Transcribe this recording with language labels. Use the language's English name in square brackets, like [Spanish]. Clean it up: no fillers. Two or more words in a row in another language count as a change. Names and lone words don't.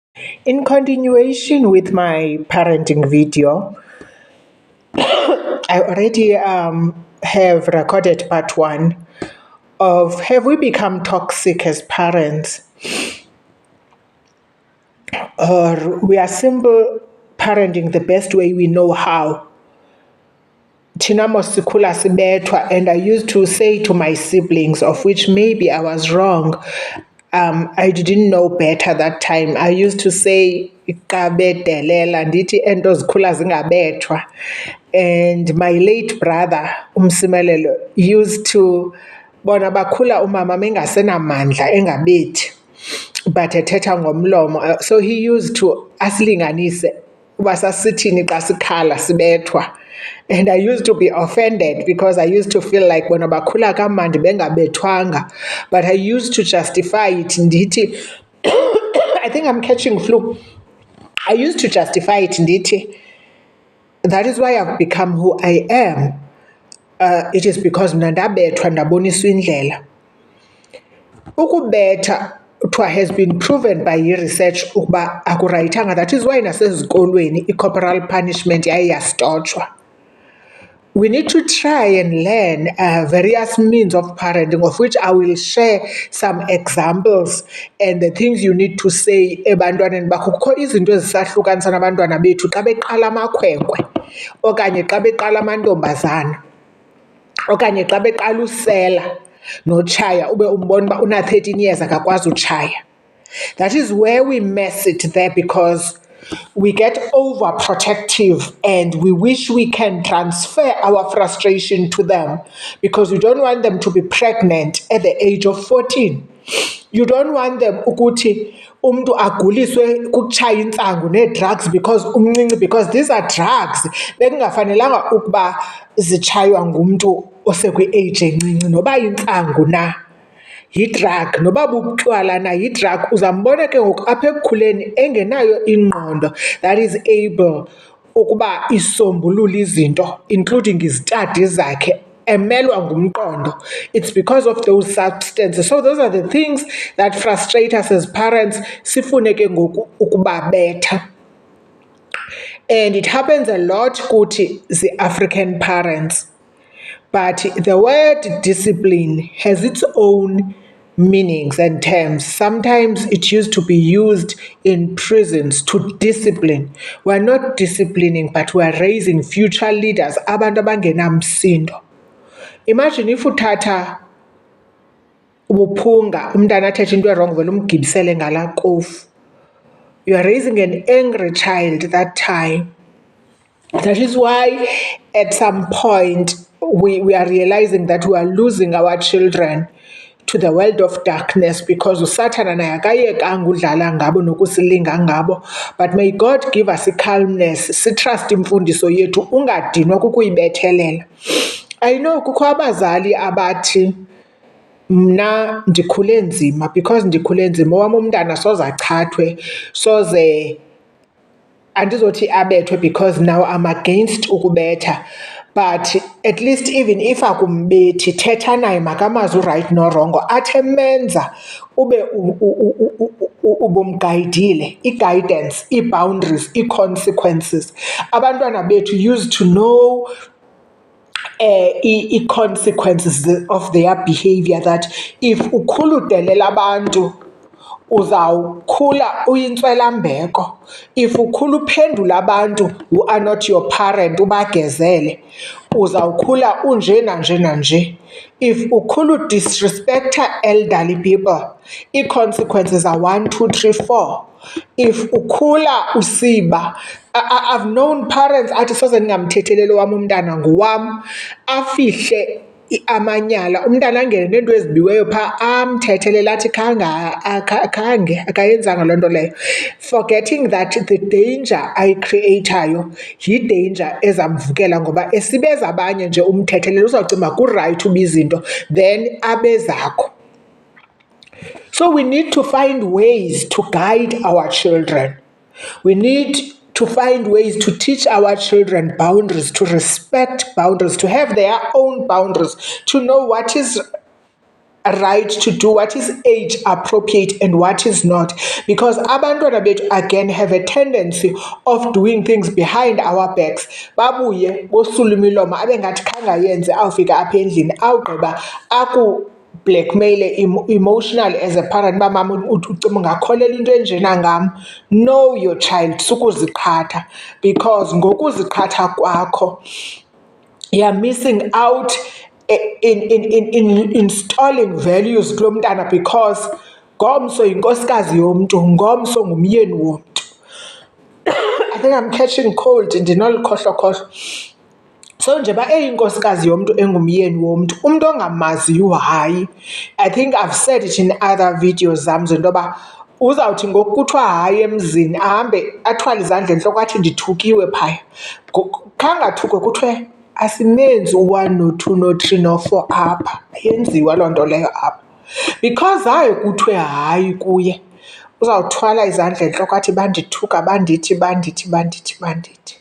[English] In continuation with my parenting video, I already have recorded part one of have we become toxic as parents, or we are simple parenting the best way we know how. [Xhosa] Thina mos sikhula sibethwa, [English] and I used to say to my siblings, of which maybe I was wrong. I didn't know better that time. I used to say [Xhosa] xa bedelela ndithi ento zikhula zingabethwa. [English] And my late brother [Xhosa] umsimelelo [English] used to [Xhosa] bona bakhula umama mengasenamandla engabethi but ethetha ngomlomo. [English] So he used to [Xhosa] asilinganise uba sasithini xa sikhala sibethwa. [English] And I used to be offended because I used to feel like [Xhosa] bona bakhula kamandi bengabethwanga. [English] But I used to justify it ndithi I think I'm catching flu. I used to justify it ndithi that is why I've become who I am. It is because [Xhosa] mna ndabethwa ndaboniswa indlela. [English] Ukubetha has been proven by research [Xhosa] ukuba akurayithanga. [English] That is why [Xhosa] nasezikolweni i-corporal punishment yaye yastotshwa. [English] We need to try and learn various means of parenting, of which I will share some examples and the things you need to say [Xhosa] ebantwaneni bakho. Kukho izinto ezisahlukanisa nabantwana bethu xa beqala amakhwenkwe okanye xa beqala amantombazana okanye xa beqala usela notshaya ube umbona uba una-13 years akakwazi utshaya. [English] That is where we mess it there, because we get overprotective and we wish we can transfer our frustration to them because we don't want them to be pregnant at the age of 14. You don't want them [Xhosa] ukuthi umntu aguliswe kukutshaya intsangu nee-drugs because umncinci, [English] because these are drugs [Xhosa] bekungafanelanga ukuba zitshaywa ngumntu osekwi-age encinci noba intsangu na. Yi-drug noba bubutywala na yi-drug. Uzambona ke ngoku apha ekukhuleni engenayo ingqondo [English] that is able [Xhosa] ukuba isombulule izinto including izitadi zakhe, emelwa ngumqondo. [English] It's because of those substances. So those are the things that frustrate us as parents. [Xhosa] Sifune ke ngoku ukubabetha. [English] And it happens a lot [Xhosa] kuthi zi-African parents. [English] But the word discipline has its own meanings and terms. Sometimes it used to be used in prisons to discipline. We're not disciplining, but we're raising future leaders. [Xhosa] Abantu abangenamsindo. [English] Imagine if [Xhosa] uthatha ubuphunga umntana athethe into wrong vele umgibisele ngala kofu. [English] You are raising an angry child that time. That is why at some point we are realizing that we are losing our children to the world of darkness because [Xhosa] uSathana naye akayekanga udlala ngabo nokusilinga ngabo. [English] But may God give us a calmness, [Xhosa] sitrust imfundiso yethu, ungadinwa kukuyibethelela. [English] I know [Xhosa] kukho abazali abathi mna ndikhule nzima because ndikhule nzima owam umntana soze achathwe, soze andizothi abethwe [English] because now I'm against [Xhosa] ukubetha. [English] But at least even if [Xhosa] akumbethi thetha naye makamazi uright norongo athe menza ube ubumgayidile, i-guidance, i-boundaries, i-consequences. Abantwana bethu [English] used to know [Xhosa] i-consequences [English] of their behavior, that if [Xhosa] ukhuludelela abantu uzawukhula uyintswelambeko. If ukhula uphendula abantu [English] who are not your parent [Xhosa] ubagezele, uzawukhula unje nanje nanje. [English] If [Xhosa] ukhula udisrespecta [English] elderly people, i-consequences are 1, 2, 3, 4. [Xhosa] If ukhula usiba, [English] I've known parents [Xhosa] athi soze ndingamthetheleli wam umntana nguwam, afihle amanyala, umntana angene neento ezibiweyo phaa amthethelela athi khange akayenzanga loo nto leyo, [English] forgetting that the danger [Xhosa] ayicreatayo yi-danger ezamvukela, ngoba esibeza abanye nje umthethelela uzawucinga kurayithi uba izinto then abezakho. [English] So we need to find ways to guide our children. We need to find ways to teach our children boundaries, to respect boundaries, to have their own boundaries, to know what is right to do, what is age appropriate and what is not, because [Xhosa] abantwana bethu [English] again have a tendency of doing things behind our backs, [Xhosa] babuye bosula imilomo abe ngathi khangayenze, awufika apha endlini awugqiba [English] blackmail emotionally as a parent, [Xhosa] uba mama ucima ungakholela into enjena ngam. [English] Know your child, [Xhosa] sukuziqhatha, because ngokuziqhatha kwakho [English] you're missing out in installing values [Xhosa] kulo mntana, because ngomso yinkosikazi yomntu, ngomso ngumyeni womntu. [English] I think I'm catching cold, [Xhosa] ndinolukhohlokhohlo. So njengoba eyinkosikazi yomntu engumyeni womntu, umntu ongamaziyo hayi, [English] I think I've said it in other videos [Xhosa] zam zento yoba uzawuthi ngoku kuthiwa hayi emzini ahambe athwale izandla entloko athi ndithukiwe phaya. Khange athukwe, kuthiwe asimenzi u-1 no-2 no-3 no-4 apha, ayenziwa loo nto leyo apha. Because hayi kuthiwe hayi kuye, uzawuthwala izandla entloko athi bandithuka, bandithi.